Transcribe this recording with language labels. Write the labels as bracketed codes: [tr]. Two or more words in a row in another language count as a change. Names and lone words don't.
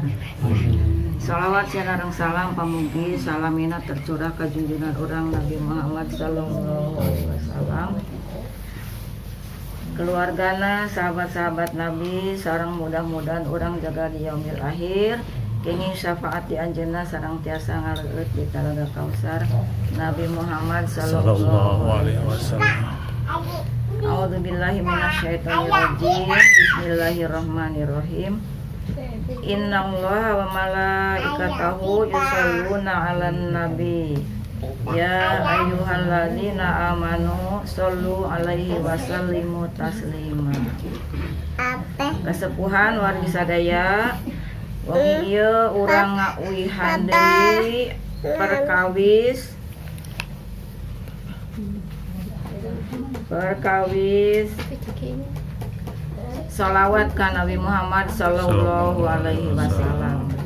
[su] Salawat sareng salam pamugi salamina tercurah ka junjungan urang Nabi Muhammad [ar] صلى الله عليه وسلم, [su] keluargana, sahabat-sahabat Nabi, sareng mudah-mudahan urang jaga di [ar] يوم الآخر [su] kenging syafaat di anjeunna sareng tiasa ngareueut di Talaga Kausar Nabi Muhammad [ar] صلى الله عليه وسلم. أعوذ بالله من الشيطان الرجيم. بسم الله الرحمن الرحيم. إن الله وملائكته يصلون على النبي. يا أيها الذين آمنوا صلوا عليه وسلموا تسليما. [su] Kasepuhan wargi sadaya, wengi ieu urang ngauihan deui perkawis sholawat ka Nabi Muhammad [ar] صلى الله عليه وسلم.